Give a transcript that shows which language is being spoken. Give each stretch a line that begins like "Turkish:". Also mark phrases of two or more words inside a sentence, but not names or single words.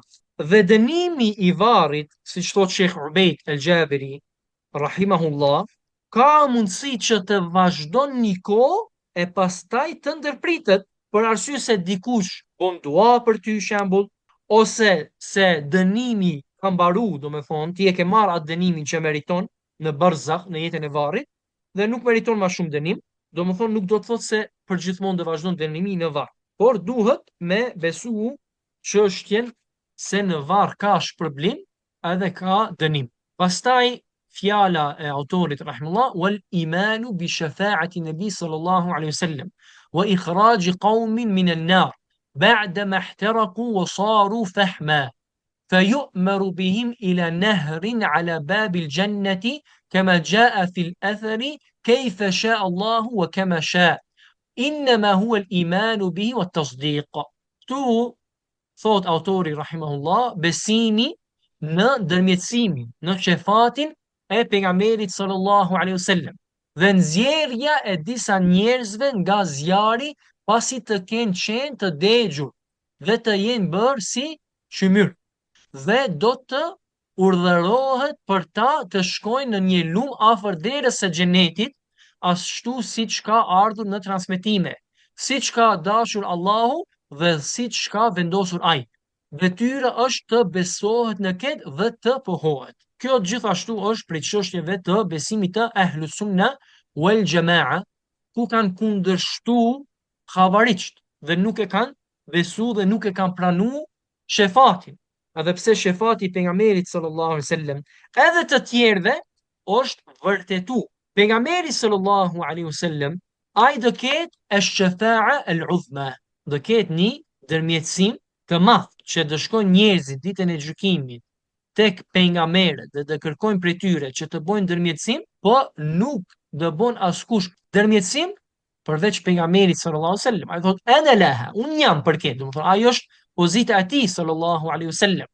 Albanian: Dhe dënimi i varrit, siç thot Sheikh Ubejd el-Jabiri rahimahullah, ka mundësi që të vazhdon një kohë e pastaj të ndërpritet, për arsye se dikush bën dua për ty shembull, ose se dënimi ka mbaru, do me thonë, ti e ke marrë atë dënimin që meriton në barzakh, në jetën e varrit, dhe nuk meriton më shumë dënim, do me thonë nuk do të thotë se për gjithmonë të vazhdon dënimi në varr. Por duhet me besu çështjen se në varr ka shpërblim edhe ka dënim. Pastaj fjala e autorit
Arabic: رحمه الله والإيمان بشفاعة النبي صلى الله عليه وسلم وإخراج قوم من النار بعد ما احترقوا وصاروا فحما فيؤمر بهم إلى نهر على باب الجنة كما جاء في الأثر كيف شاء الله وكما شاء إنما هو الإيمان به والتصديق.
Albanian: Tu thot autori rahimahullah besimi në ndërmjetësimin, në shefatin e pejgamberit
Arabic: صلى الله عليه وسلم
Albanian: dhe nxjerrja e disa njerëzve nga zjarri pasi të kenë qenë të dëgjur dhe të jenë bërë si shymyr, dhe do të urdhërohet për ta të shkojnë në një lum afër derës së xhenetit, ashtu siç ka ardhur në transmetime, siç ka dashur Allahu dhe siç ka vendosur ai. Detyra është të besohet në këtë dhe të pohohet. Kjo gjithashtu është prej çështjeve të besimit të
Arabic: أهل السنة والجماعة,
Albanian: ku kanë kundërshtuar xhavariçt dhe nuk e kanë besu dhe nuk e kanë pranuar shefatin. edhe pse shefati i pejgamberit
Arabic: صلى الله عليه وسلم
Albanian: edhe të tjerëve është vërtetu. Pejgamberi
Arabic: صلى الله عليه وسلم
Albanian: ai do ketë
Arabic: الشفاعة العظمى,
Albanian: do ketë një ndërmjetësim të madh që do shkojnë njerëzit ditën e gjykimit tek pejgamberët dhe do kërkojnë prej tyre që të bëjnë ndërmjetësim, po nuk do bën askush ndërmjetësim përveç pejgamberit
Arabic: صلى الله عليه وسلم.
Albanian: Ai thotë
Arabic: أنا لها,
Albanian: un jam për këtë. Do të thonë ai është pozita e tij
Arabic: صلى الله عليه وسلم.